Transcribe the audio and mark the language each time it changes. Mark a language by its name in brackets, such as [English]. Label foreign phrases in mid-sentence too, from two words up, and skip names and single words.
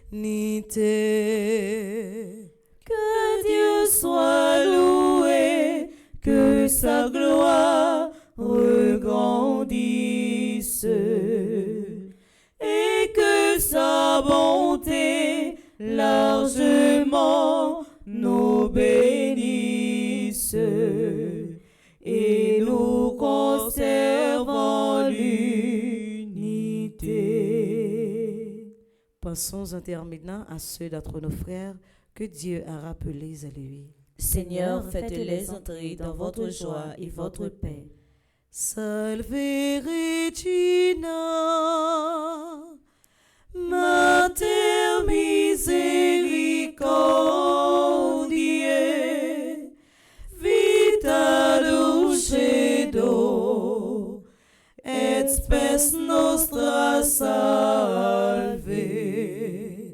[French] Que Dieu soit loué, que sa gloire regrandisse et que sa bonté largement nous bénisse et nous conservons l'unité. Pensons interminant à ceux d'entre nos frères que Dieu a rappelés à lui. Seigneur, faites-les entrer dans votre joie et votre paix. [Latin] Salve Regina, Mater misericordiae, vita dulcedo, et spes nostra salve.